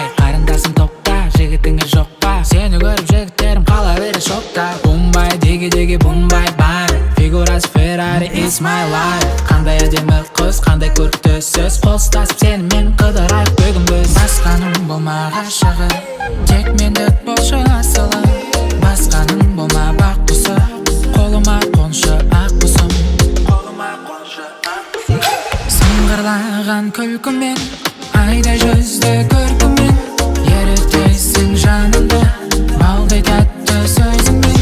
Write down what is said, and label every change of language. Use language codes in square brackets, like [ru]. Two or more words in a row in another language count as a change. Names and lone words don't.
[kk] Қарындасым топта, жігітіңе жоқ па, сені көріп жігіттерім қала бері шокта. Бумбай, деге бумбай бар, фигурасы [en] Ferrari is my life. [kk] Қандай әдемі қыз, қандай көрікті сөз, қол ұстасып сенімен қыдырайық бүгін біз. Басқаның болма ғашығы, тек мендік болшы асылы. Басқаның болма бақ құсы, қолыма қоншы ақ құсым. Сыңғырлаған күлкімен, айдай жүзді көркімен, ерітесің жанымды балдай тәтті сөзіңмен.